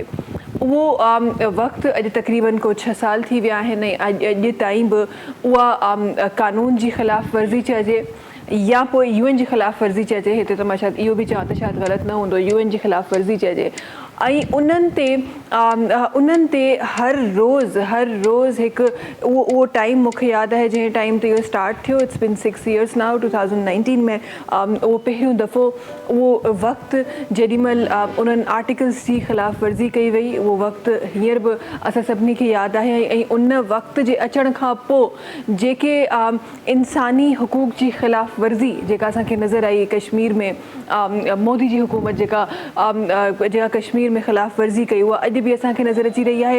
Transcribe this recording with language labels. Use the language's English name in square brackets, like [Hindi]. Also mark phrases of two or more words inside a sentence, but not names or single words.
[Sindhi] उहो वक़्तु अॼु तक़रीबन को 6 साल थी विया आहिनि ऐं अॼु ताईं बि उहा कानून जी ख़िलाफ़ वर्ज़ी चइजे या पोइ UN जी ख़िलाफ़ वर्ज़ी चइजे। हिते त मां शायदि इहो बि चवां त शायदि ग़लति न हूंदो, UN जी ख़िलाफ़ वर्ज़ी चइजे। ऐं उन्हनि ते हर रोज़ हिकु उहो टाइम मूंखे यादि आहे जंहिं टाइम ते इहो स्टार्ट थियो। [English] It's been 6 years now. [Sindhi] 2019 में उहो पहिरियों दफ़ो उहो वक़्तु जेॾीमहिल उन्हनि आर्टिकल्स जी ख़िलाफ़ वर्ज़ी कई वई, उहो वक़्तु हींअर बि असां सभिनी खे यादि आहे। ऐं उन वक़्त जे अचण खां पोइ जेके इंसानी हुकूक जी ख़िलाफ़ वर्ज़ी जेका असांखे नज़र आई कश्मीर में, मोदी जी हुकूमत जेका कश्मीर में ख़िलाफ़ वर्ज़ी कई, उहा अॼु बि असांखे नज़र अची रही आहे।